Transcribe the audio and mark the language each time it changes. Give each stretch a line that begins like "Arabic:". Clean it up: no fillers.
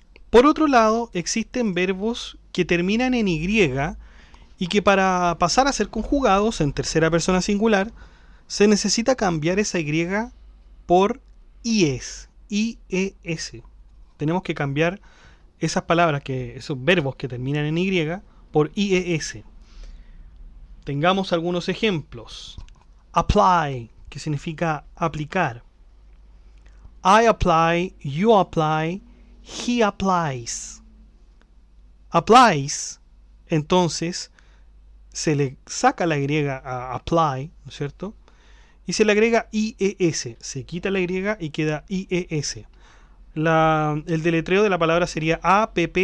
Spanish: Por otro lado, existen verbos que terminan en Y y que para pasar a ser conjugados en tercera persona singular, se necesita cambiar esa Y por IES. IES. Tenemos que cambiar esas palabras, esos verbos que terminan en Y, por IES. Tengamos algunos ejemplos. Apply, que significa aplicar.
English: I apply, you apply, he applies.
Spanish: Applies, entonces, se le saca la Y a apply, ¿no es cierto? Y se le agrega IES. Se quita la Y y queda IES. El deletreo de la palabra sería APPLIES.